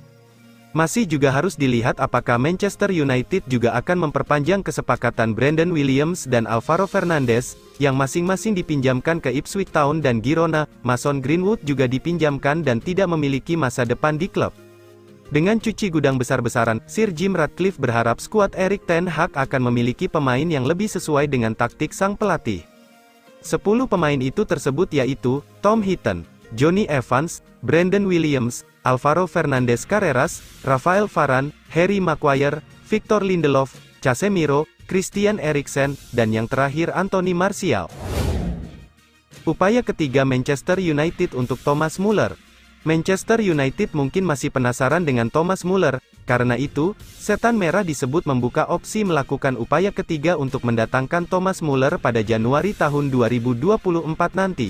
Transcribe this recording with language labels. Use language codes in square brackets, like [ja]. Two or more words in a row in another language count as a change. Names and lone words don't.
[id] Masih juga harus dilihat apakah Manchester United juga akan memperpanjang kesepakatan Brandon Williams dan Alvaro Fernandes, yang masing-masing dipinjamkan ke Ipswich Town dan Girona. Mason Greenwood juga dipinjamkan dan tidak memiliki masa depan di klub. Dengan cuci gudang besar-besaran, Sir Jim Ratcliffe berharap skuad Erik ten Hag akan memiliki pemain yang lebih sesuai dengan taktik sang pelatih. 10 pemain itu tersebut yaitu, Tom Heaton, Jonny Evans, Brandon Williams, Alvaro Fernandes Carreras, Rafael Varane, Harry Maguire, Victor Lindelof, Casemiro, Christian Eriksen, dan yang terakhir Anthony Martial. Upaya ketiga Manchester United untuk Thomas Muller. Manchester United mungkin masih penasaran dengan Thomas Muller, karena itu, Setan Merah disebut membuka opsi melakukan upaya ketiga untuk mendatangkan Thomas Muller pada Januari tahun 2024 nanti.